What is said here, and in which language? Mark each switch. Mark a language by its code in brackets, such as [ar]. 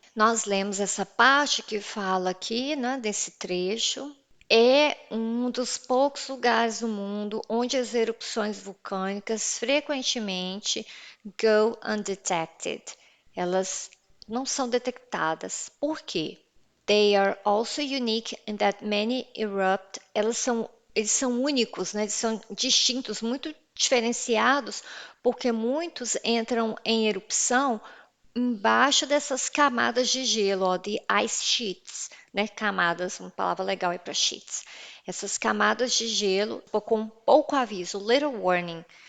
[pt] Nós lemos essa parte que fala aqui, né, desse trecho. É um dos poucos lugares do mundo onde as erupções vulcânicas frequentemente [en] go undetected. [pt] Elas não são detectadas. Por quê? [en] They are also unique in that many erupt. [pt] Eles são únicos, né? Eles são distintos, muito diferenciados, porque muitos entram em erupção embaixo dessas camadas de gelo, ó, de ice sheets, né? Camadas, uma palavra legal aí para sheets. Essas camadas de gelo com pouco aviso, [en] little warning.